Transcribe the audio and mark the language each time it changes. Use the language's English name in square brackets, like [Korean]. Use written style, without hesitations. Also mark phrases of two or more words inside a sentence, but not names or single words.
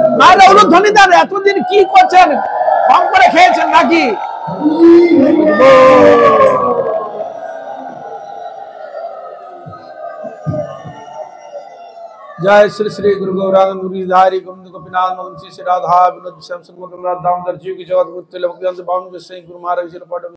[Bangla] মায়ের উলুধ্বনি দেন। এতদিন কি করছেন? কম করে খেয়েছেন নাকি? [Hindi] जय श्री श्री गुरु गौरांग मुरलीधारी गोविंद गोपीनाथ मदन श्री राधा विनोद श्याम सुंदर दामोदर जी की जगत गुरु तिलक गुरु महाराज